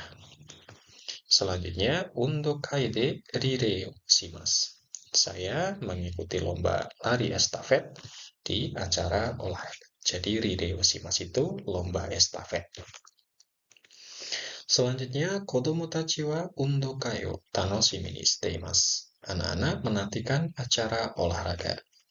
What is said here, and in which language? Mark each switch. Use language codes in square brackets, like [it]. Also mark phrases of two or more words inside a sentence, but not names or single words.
[ja] Selanjutnya, 運動会でリレーをします. [id] Saya mengikuti lomba lari estafet di acara olahraga. Jadi [ja] リレーをします [id] itu lomba estafet. Selanjutnya, [ja] 子供たちは運動会を楽しみにしています. [id] Anak-anak menantikan acara olahraga.